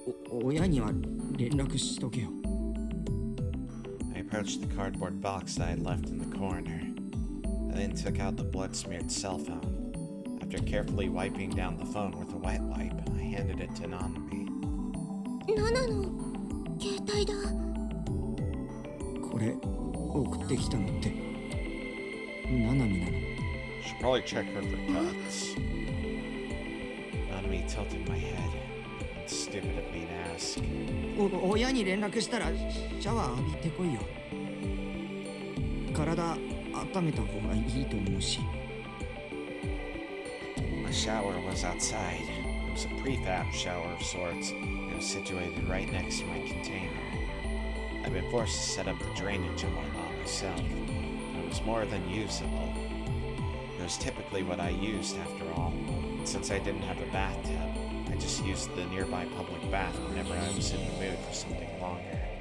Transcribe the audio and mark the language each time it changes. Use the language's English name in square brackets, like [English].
[Japanese] 親には連絡しとけよ。 [English] I approached the cardboard box that I had left in the corner. I then took out the blood-smeared cell phone. After carefully wiping down the phone with a wet wipe, I handed it to Nanami. [Japanese] ナナの携帯だ。これ送ってきたのってナナミなの？ [English] Should probably check her for cuts. Nanami tilted my head. Stupid of me to ask. [Japanese] 親に連絡したらシャワー浴びてこいよ。体温めた方がいいと思うし。 [English] My shower was outside. It was a prefab shower of sorts. It was situated right next to my container. I'd been forced to set up the drainage and whatnot myself. It was more than usable. It was typically what I used after all. Since I didn't have a bathtub, I just used the nearby public bath whenever I was in the mood for something longer.